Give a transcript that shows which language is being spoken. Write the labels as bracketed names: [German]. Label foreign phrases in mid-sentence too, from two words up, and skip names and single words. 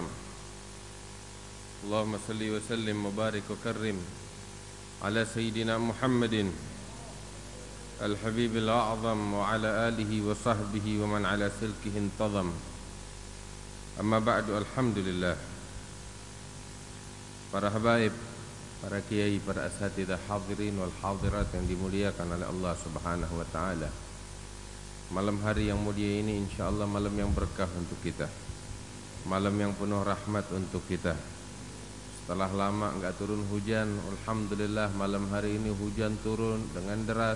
[Arabic] اللهم صل وسلم وبارك وكرم على سيدنا محمد الحبيب الأعظم وعلى آله وصحبه ومن على سلكه انتظم. أما بعد, [Indonesian] alhamdulillah. Para habaib, para kiai, para asatidzah, [Arabic] حاضرين والحاضرات [Indonesian] yang dimuliakan oleh Allah [Arabic] سبحانه وتعالى. [Indonesian] Malam hari yang mulia ini insyaallah malam yang berkah untuk kita, malam yang penuh rahmat untuk kita. Setelah lama enggak turun hujan, alhamdulillah malam hari ini hujan turun dengan deras.